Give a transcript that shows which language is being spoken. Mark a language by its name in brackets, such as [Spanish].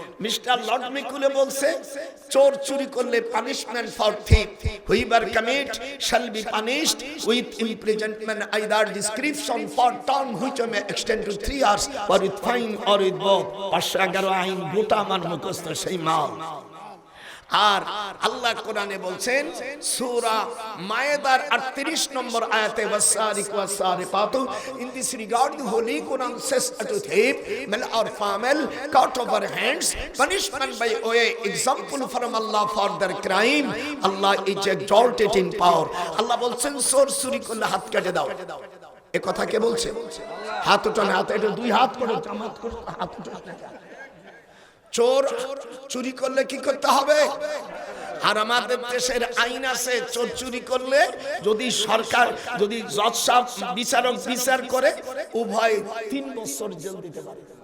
[Bangla] Mister Lord মেকুলে বলছে, চোর চুরি করলে [English] Punishment for thief whoever commit shall be punished with imprisonment either description for term which may extend to 3 years or with fine or with both. [Bangla] 511 আইন গোটা আমার মুখস্থ সেই মাল। আর আল্লাহ কোরআনে বলছেন সূরা মায়েদার 38 নম্বর আয়াতে, [Arabic] ওয়াসারিকু ওয়াসারিকাতু, [English] In this regard the holy Quran says to thief male or female cut off her hands, punishment by way example from Allah for their crime. Allah is exalted in power. [Bangla] আল্লাহ বলছেন চোর চুরি করলে হাত কেটে দাও। এ কথা কে বলছে? হাত উঠান, হাত, এটা দুই হাত করে জামাত করে হাত উঠান। চোর চুরি করলে কি করতে হবে? আর আমাদের দেশের আইন আছে, চোর চুরি করলে যদি সরকার, যদি জজ সাহেব বিচারক বিচার করে, উভয় 3 বছর জেল দিতে পারে।